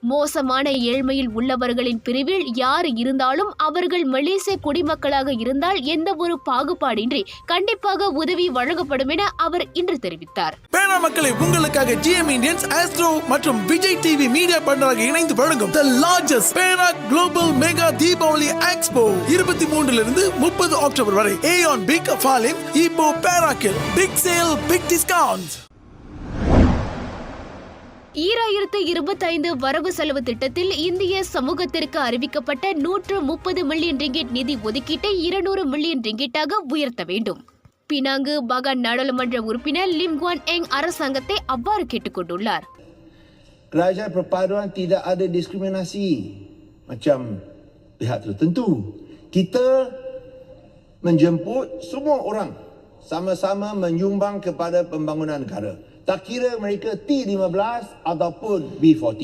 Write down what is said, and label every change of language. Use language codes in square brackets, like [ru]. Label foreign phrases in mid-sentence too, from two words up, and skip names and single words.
[ta] மோசமான ஏழ்மையில் உள்ளவர்களின் பிரிவில் யார் இருந்தாலும் அவர்கள் மலேசிய குடிமக்களாக இருந்தால் எந்த ஒரு பாகுபாடின்றி கண்டிப்பாக உதவி வழங்கப்படும் என அவர் இன்று தெரிவித்தார். பேனா மக்களை உங்களுக்காக GM இந்தியன்ஸ், ஆஸ்ட்ரோ மற்றும் விஜய் டிவி மீடியா பார்ட்னராக இணைந்து வழங்கும் [en] The Largest Pena Global Mega Deepavali Expo [ta] 23 30 அக்டோபர் வரை Aeon Big Falim Ipo Parakel [en] Big Sale Big Discounts. [ta] 2025 வரவு செலவு திட்டத்தில் இந்திய சமூகத்திற்கு அறிவிக்கப்பட்ட 130 மில்லியன் ரிங்கிட் நிதி ஒதுக்கீட்டை 200 மில்லியன் ரிங்கிட்டாக உயர்த்த வேண்டும். பினாங்கு பாகான் நாடாளுமன்ற உறுப்பினர் லிம் குவான் எங் அரசாங்கத்தை அவ்வாறு கேட்டுக்கொண்டுள்ளார். [ms] Kerajaan perpaduan tidak ada diskriminasi macam pihak tertentu. Kita menjemput semua orang sama-sama menyumbang kepada pembangunan negara. Tak kira mereka T15 ataupun B40.